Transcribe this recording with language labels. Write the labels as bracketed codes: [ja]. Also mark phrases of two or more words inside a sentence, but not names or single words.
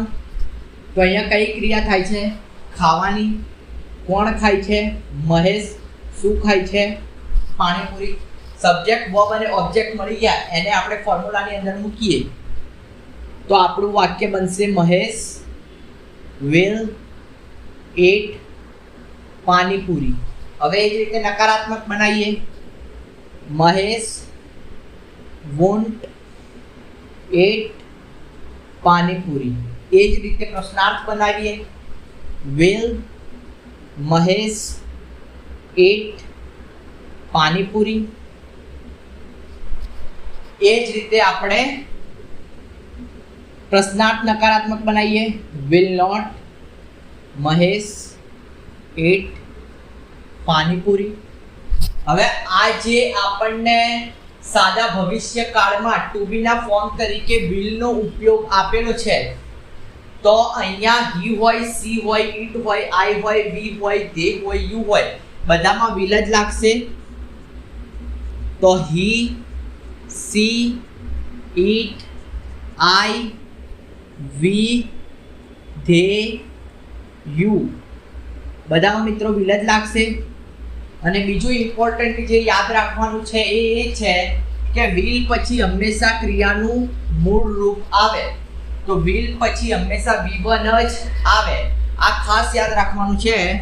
[gu] તો અહીંયા કઈ ક્રિયા થાય છે? ખાવાની। કોણ ખાય છે? મહેશ। શું ખાય છે? પાણીપુરી। [en] subject verb [gu] અને ઓબ્જેક્ટ મળી ગયા, એને આપણે ફોર્મ્યુલાની અંદર મૂકીએ તો આપણું વાક્ય બનશે મહેશ [en] will eat [gu] પાણીપુરી। હવે એ જ રીતે નકારાત્મક બનાવીએ, મહેશ [en] won't eat [gu] પાણીપુરી। એ જ રીતે પ્રશ્નાર્થ બનાવીએ, will મહેશ eat પાણીપુરી। એ જ રીતે આપણે પ્રશ્નાર્થ નકારાત્મક બનાવીએ, [en] will not [gu] મહેશ eat પાણીપુરી। હવે આ જે આપણને સાદા ભવિષ્યકાળમાં [en] to be [gu] ના ફોર્મ તરીકે will નો ઉપયોગ આપેલો છે, તો અહીંયા he હોય, she હોય, it હોય, I હોય, we હોય, they હોય, you હોય, બધામાં will જ લાગશે। તો he, she, it, I, we, they, you બધામાં મિત્રો will જ લાગશે। અને બીજું ઇમ્પોર્ટન્ટ જે યાદ રાખવાનું છે એ છે કે will પછી હંમેશા ક્રિયાનું મૂળ રૂપ આવે। તો will પછી હંમેશા V1 જ આવે, આ ખાસ યાદ રાખવાનું છે।